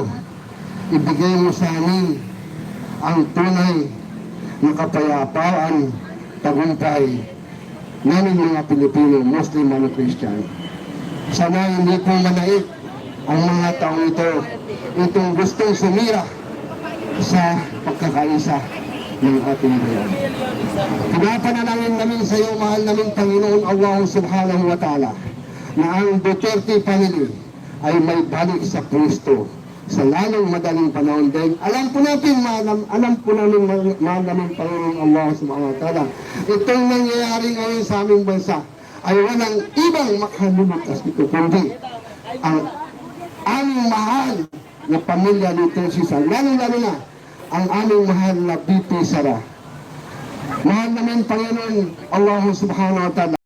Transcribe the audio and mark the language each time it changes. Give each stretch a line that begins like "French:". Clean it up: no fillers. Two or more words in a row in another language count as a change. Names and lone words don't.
Filipino: Ibigay mo sa amin ang tunay na kapayapaan, tagumpay namin mga Pilipino, Muslim at Christian. Sana hindi po manaig ang mga taong ito, itong gustong sumira sa pagkakaisa ng ating bayan. Pinapanalangin namin sa iyo, mahal namin Panginoon Allah
Arabic: سبحانه وتعالى,
Filipino: na ang Duterte family ay may balik sa Kristo sa lalong madaling panahon din. Alam po namin, mahal namin Panginoon Allah
Arabic: سبحانه وتعالى,
Filipino: itong nangyayari ngayon sa aming bansa ay walang ibang makalulutas nito, kundi ang aming mahal na pamilya nito si Sara, lalo-lalo na ang aming mahal na BP Sara. Mahal namin Panginoon Allah
Arabic: سبحانه وتعالى.